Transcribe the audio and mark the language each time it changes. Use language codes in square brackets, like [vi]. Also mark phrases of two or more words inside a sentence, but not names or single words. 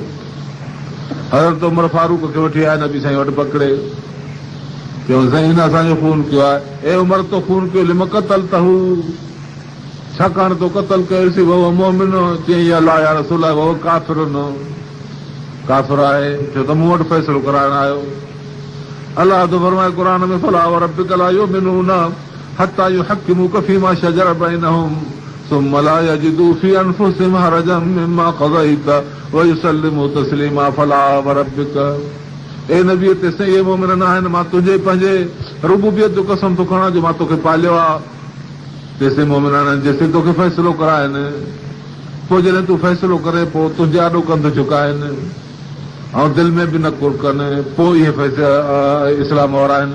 [sd] हज़रत उमर फारूक खे वठी आया, नबी साईं वटि पकिड़े, चयो साईं हिन असांजो खून कयो आहे। ए उमर तो खून कयो, [ar] لم قتلته, [sd] छाकाणि तो क़तल कयोसीं, वो मोमिन। चई अलाह या रसूल वो काफ़िर न, काफ़िर आहे, छो त मूं वटि फ़ैसिलो कराइण आयो। [ar] अलाह तो फरमाए क़ुरान में فلا وربك لا يؤمنون حتى يحكموك فيما شجر بينهم ثم لا يجدوا في أنفسهم حرجا مما قضيت ويسلموا تسليما فلا وربك. [sd] ए नबी ते सही मोमिन न आहिनि, मां तुंहिंजे पंहिंजे रुबूबियत जो कसम थो खणां जो मां तोखे पालियो आहे। तेसे मोमिन आहिनि जेसिताईं तोखे फ़ैसिलो कराइनि, पोइ जॾहिं तूं फ़ैसिलो करे पोइ तुंहिंजे आॾो कंध झुकाइनि ऐं दिलि में बि न कुर कनि, पोइ इहे इस्लाम वारा आहिनि।